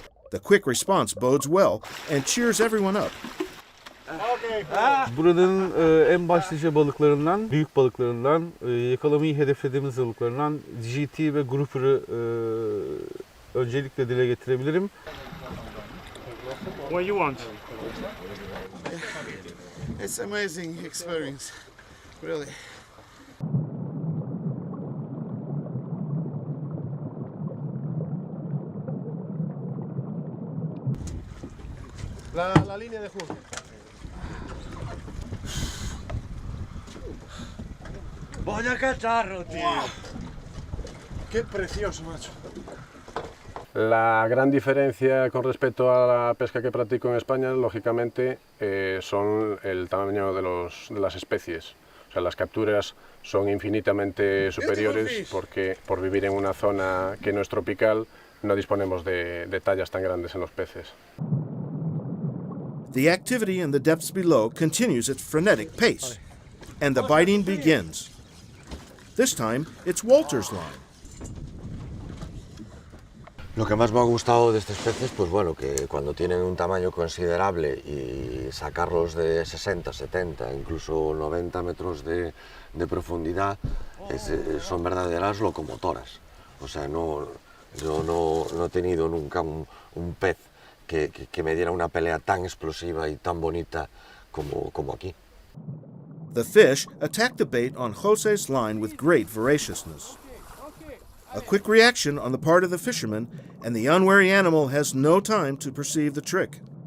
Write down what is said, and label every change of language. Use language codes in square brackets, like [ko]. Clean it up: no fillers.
[en] The quick response bodes well and cheers everyone up. [tr] Buranın en başlıca balıklarından, büyük balıklarından, yakalamayı hedeflediğimiz balıklarından GT ve Grouper'ı öncelikle dile getirebilirim. [en] What you want? It's amazing experience, really. [es] La línea de Hoer. Voy a cacharro, tío. Qué precioso, macho. La gran diferencia con respecto a la pesca que practico en España, lógicamente, son el tamaño de las especies. O sea, las capturas son infinitamente superiores porque por vivir en una zona que no es tropical no disponemos de tallas tan grandes en los peces. [en] The activity in the depths below continues its frenetic pace, and the biting begins. This time, it's Walter's line. [es] Lo que más me ha gustado de estas peces, pues bueno, que cuando tienen un tamaño considerable y sacarlos de 60, 70, incluso 90 metros de profundidad, son verdaderas locomotoras. O sea, yo no he tenido nunca un pez que me diera una pelea tan explosiva y tan bonita como aquí. [en] The fish attack the bait on Jose's line with great voraciousness. A quick reaction on the part of the fisherman, and the unwary animal has no time to perceive the trick.